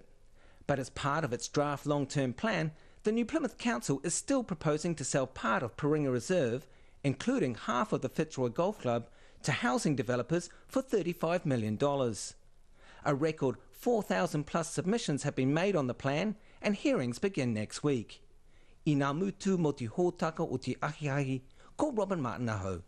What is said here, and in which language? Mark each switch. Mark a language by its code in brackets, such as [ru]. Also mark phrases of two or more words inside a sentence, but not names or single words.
[en] But as part of its draft long-term plan, the New Plymouth Council is still proposing to sell part of Paringa Reserve, including half of the Fitzroy Golf Club, to housing developers for $35 million. A record 4,000 plus submissions have been made on the plan and hearings begin next week. [mi] I ngā mutu mo te hōtaka o te ahiahi, ko Robin Martin Aho.